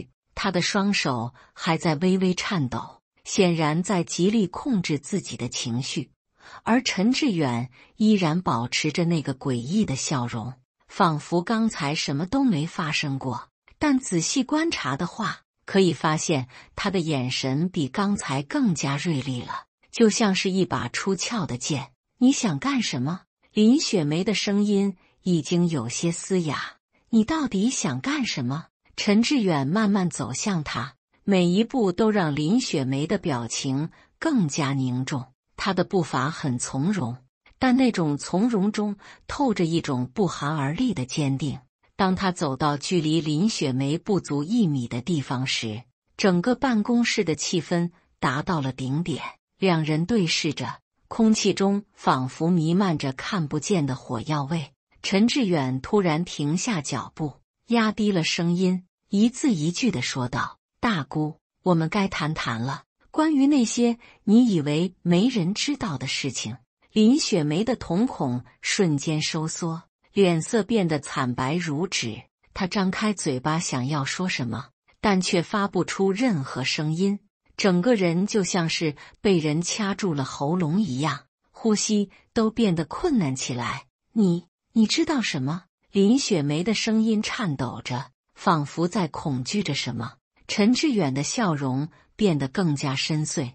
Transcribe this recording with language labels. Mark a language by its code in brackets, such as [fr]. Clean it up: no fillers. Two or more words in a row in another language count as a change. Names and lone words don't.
[zh] 她的雙手還在微微顫抖，顯然在極力控制自己的情緒。而陳志遠依然保持着那個詭異的笑容，仿佛剛才什麼都沒發生過。但仔細觀察的話，可以發現他的眼神比剛才更加銳利了，就像是一把出鞘的劍。你想幹什麼？林雪梅的聲音已經有些嘶啞。你到底想幹什麼？陳志遠慢慢走向他，每一步都讓林雪梅的表情更加凝重。他的步伐很從容，但那種從容中透着一種不寒而栗的堅定。當他走到距離林雪梅不足1米的地方時，整個辦公室的氣氛達到了頂點。2人對視着，空氣中仿佛彌漫着看不見的火藥味。陳志遠突然停下腳步，壓低了聲音，一字一句地說道：“大姑，我們該談談了。關於那些你以為沒人知道的事情。” 林雪梅的瞳孔瞬間收縮，臉色變得慘白如紙。她張開嘴巴想要說什麼，但卻發不出任何聲音，整個人就像是被人掐住了喉嚨一樣，呼吸都變得困難起来。你知道什麼？林雪梅的聲音顫抖着，仿佛在恐懼着什麼。陳志遠的笑容變得更加深邃。